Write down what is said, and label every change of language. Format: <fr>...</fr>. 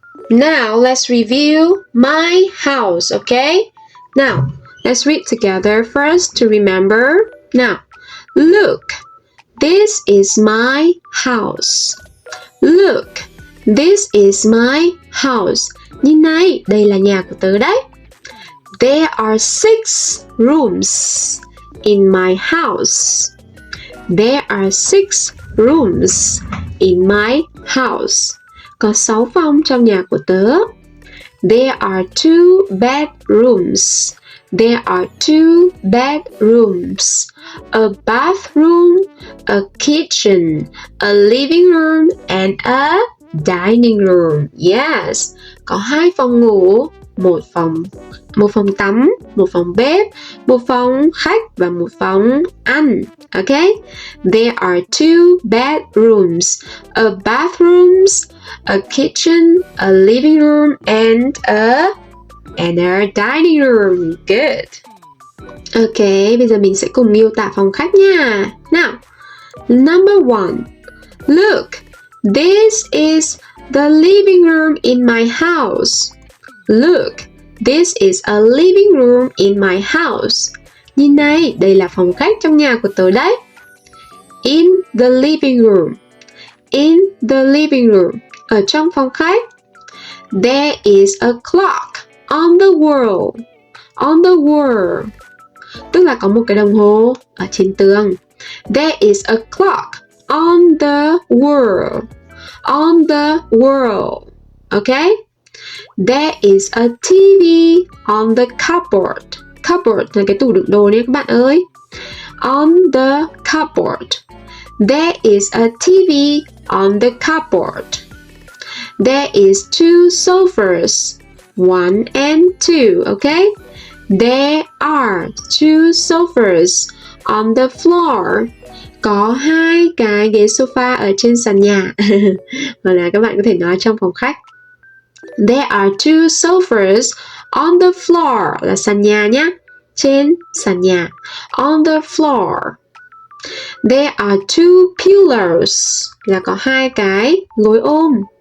<en>Now let's review my house, okay? Now, let's read together first to remember. Now, look, this is my house. Look, this is my house.</en> <vi>Nhìn này, đây là nhà của tớ đấy.</vi> <en>There are 6 rooms in my house. There are 6 rooms in my house.</en> <vi>Có 6 phòng trong nhà của tớ.</vi> <en>There are 2 bedrooms. There are 2 bedrooms. A bathroom, a kitchen, a living room, and a dining room. Yes.</en> <vi>Có 2 phòng ngủ, một phòng tắm, một phòng bếp, một phòng khách và một phòng ăn.</vi> <en>Okay? There are 2 bedrooms, a bathrooms, a kitchen, a living room, and a dining room. Good.</en> <vi>Okay, bây giờ mình sẽ cùng miêu tả phòng khách nha.</vi> <en>Now, number 1. Look, this is the living room in my house. Look, this is a living room in my house. Nhìn này, đây là phòng khách trong nhà của tớ đấy. In the living room. In the living room.</en> <vi>Ở trong phòng khách.</vi> <en>There is a clock on the wall. On the wall.</en> <vi>Tức là có một cái đồng hồ ở trên tường.</vi> <en>There is a clock on the wall. On the wall. Okay? There is a TV on the cupboard.</en> <vi>Cupboard là cái tủ đựng đồ nha các bạn ơi.</vi> <en>On the cupboard. There is a TV on the cupboard. There is 2 sofas. 1 and 2, okay? There are 2 sofas on the floor.</en> <vi>Có 2 cái ghế sofa ở trên sàn nhà. Hoặc là các bạn có thể nói trong phòng khách.</vi> <en>There are 2 sofas on the floor</en> <vi>là sàn nhà nhé. Trên sàn nhà.</vi> <en>On the floor. There are 2 pillows</en> <vi>là có 2 cái gối ôm.</vi>